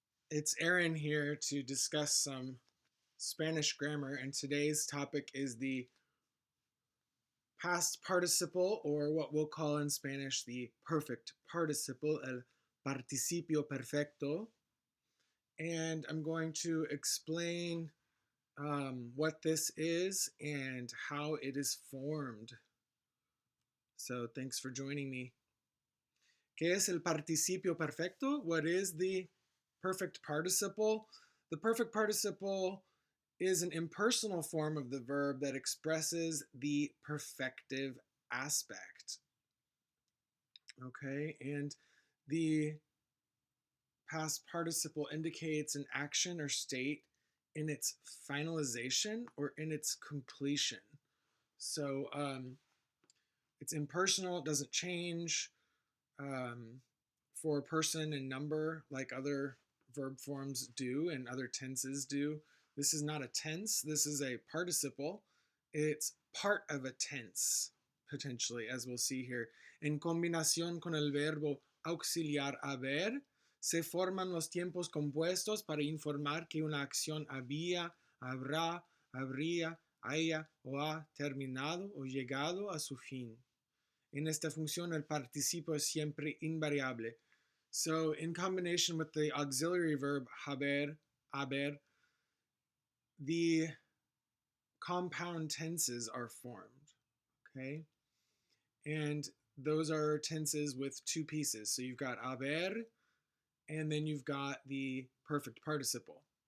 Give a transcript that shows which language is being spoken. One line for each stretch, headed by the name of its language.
English: It's Aaron here to discuss some Spanish grammar, and today's topic is the past participle, or what we'll call in Spanish the perfect participle,
Spanish: el participio perfecto.
English: And I'm going to explain what this is and how it is formed. So, thanks for joining me.
Spanish: ¿Qué es el participio perfecto?
English: What is the perfect participle? The perfect participle is an impersonal form of the verb that expresses the perfective aspect. Okay, and the past participle indicates an action or state in its finalization or in its completion. So it's impersonal, it doesn't change. For person and number like other verb forms do and other tenses do. This is not a tense, this is a participle. It's part of a tense, potentially, as we'll see here.
Spanish: En combinación con el verbo auxiliar haber, se forman los tiempos compuestos para informar que una acción había, habrá, habría, haya o ha terminado o llegado a su fin. En esta función, el participio es siempre invariable.
English: So, in combination with the auxiliary verb haber, the compound tenses are formed. Okay? And those are tenses with two pieces. So, you've got haber, and then you've got the perfect participle.